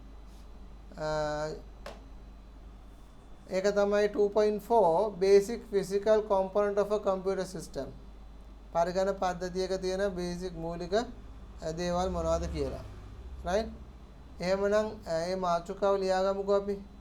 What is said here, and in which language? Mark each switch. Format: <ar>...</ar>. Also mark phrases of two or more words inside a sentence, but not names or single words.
<si>ඒක තමයි 2.4</si> <en>basic physical component of a computer system</en> <si>පරිගණක පද්ධතියක තියෙන බේසික් මූලික දේවල් මොනවද කියලා right එහෙමනම් මේ මාතෘකාව ලියාගමුකෝ අපි</si>